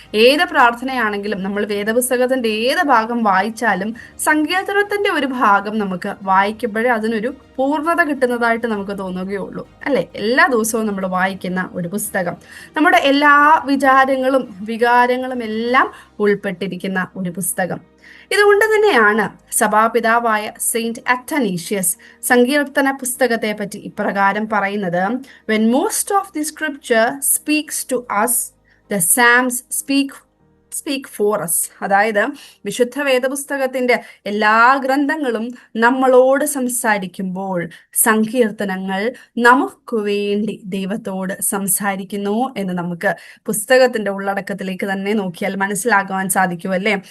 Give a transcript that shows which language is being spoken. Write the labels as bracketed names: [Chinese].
[Malayalam] ഏത് പ്രാർത്ഥനയാണെങ്കിലും നമ്മൾ വേദപുസ്തകത്തിന്റെ ഏത് ഭാഗം വായിച്ചാലും സങ്കീർത്തനത്തിന്റെ ഒരു ഭാഗം നമുക്ക് വായിക്കുമ്പോഴേ അതിനൊരു പൂർണ്ണത കിട്ടുന്നതായിട്ട് നമുക്ക് തോന്നുകയുള്ളൂ, അല്ലെ? എല്ലാ ദിവസവും നമ്മൾ വായിക്കുന്ന ഒരു പുസ്തകം, നമ്മുടെ എല്ലാ വിചാരങ്ങളും വികാരങ്ങളും എല്ലാം ഉൾപ്പെട്ടിരിക്കുന്ന ഒരു പുസ്തകം. ഇതുകൊണ്ട് തന്നെയാണ് സഭാപിതാവായ സെയിന്റ് അറ്റനീഷ്യസ് സങ്കീർത്തന പുസ്തകത്തെ പറ്റി ഇപ്രകാരം പറയുന്നത്: [English] When most of the scripture speaks to us, the Psalms speak for us. [Malayalam] അതായത് വിശുദ്ധ വേദപുസ്തകത്തിന്റെ എല്ലാ ഗ്രന്ഥങ്ങളും നമ്മളോട് സംസാരിക്കുമ്പോൾ സങ്കീർത്തനങ്ങൾ നമുക്ക് വേണ്ടി ദൈവത്തോട് സംസാരിക്കുന്നു എന്ന് നമുക്ക് പുസ്തകത്തിന്റെ ഉള്ളടക്കത്തിലേക്ക് തന്നെ നോക്കിയാൽ മനസ്സിലാക്കുവാൻ സാധിക്കുമല്ലേ?